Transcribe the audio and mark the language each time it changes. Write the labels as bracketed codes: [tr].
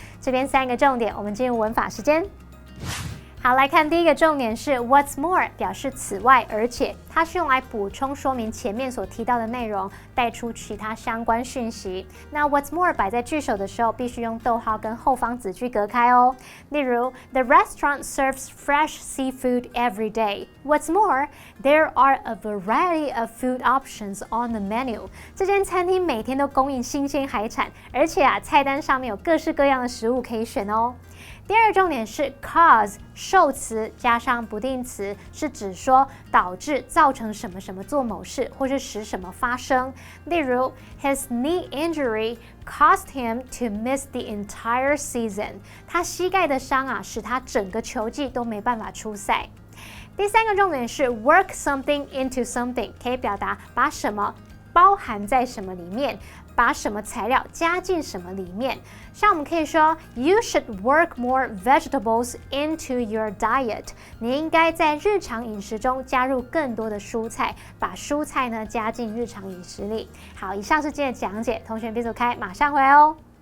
[zh] 这边3个重点，我们进入文法时间。好，来看第一个重点是 [en] what's more [zh] 表示此外而且，它是用来补充说明前面所提到的内容，带出其他相关讯息。那 [en] what's more [zh] 摆在句首的时候，必须用逗号跟后方子句隔开哦。例如 [en] The restaurant serves fresh seafood every day. What's more, there are a variety of food options on the menu. [zh] 这间餐厅每天都供应新鲜海产，而且啊，菜单上面有各式各样的食物可以选哦。第二个重点是 cause 受词加上不定词，是指说导致、造成什么什么做某事，或是使什么发生。例如 [en] His knee injury caused him to miss the entire season. [zh] 他膝盖的伤啊，使他整个球季都没办法出赛。第3个重点是 [en] work something into something， [zh] 可以表达把什么包含在什么里面，把什么材料加进什么里面。像我们可以说 [en] You should work more vegetables into your diet。 [zh] 你应该在日常饮食中加入更多的蔬菜，把蔬菜呢加进日常饮食里。好，以上是今天的讲解，同学别走开，马上回来哦。